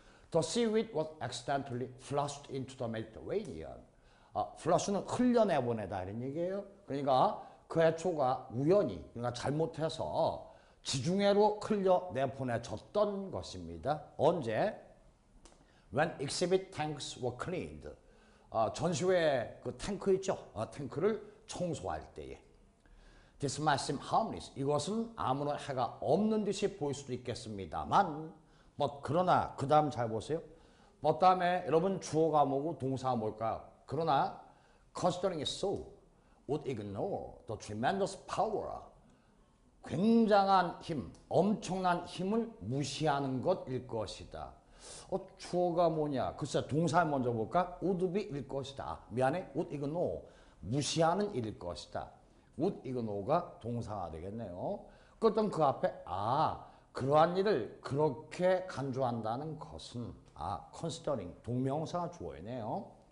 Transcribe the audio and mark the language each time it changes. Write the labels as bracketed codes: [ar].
[en] The seaweed was accidentally flushed into the Mediterranean. [ko] 플러스는 흘려내보내다 이런 얘기예요. 그러니까 그 해초가 우연히, 그러니까 잘못해서 지중해로 흘려내보내졌던 것입니다. 언제? [en] When exhibit tanks were cleaned. [ko] 전시회 그 탱크 있죠? 탱크를 청소할 때에. [en] This might seem harmless. [ko] 이것은 아무런 해가 없는 듯이 보일 수도 있겠습니다만, 그러나 그 다음 잘 보세요. 다음에 여러분 주어가 뭐고 동사가 뭘까요? 그러나 [en] considering it so would ignore the tremendous power. [ko] 굉장한 힘, 엄청난 힘을 무시하는 것일 것이다. 주어가 뭐냐? 글쎄 동사를 먼저 볼까? [en] would be [ko] 일 것이다. 미안해. [en] would ignore. [ko] 무시하는 일일 것이다. [en] would ignore [ko] 가 동사가 되겠네요. 그렇다면 그 앞에 그러한 일을 그렇게 간주한다는 것은 considering 동명사가 주어이네요.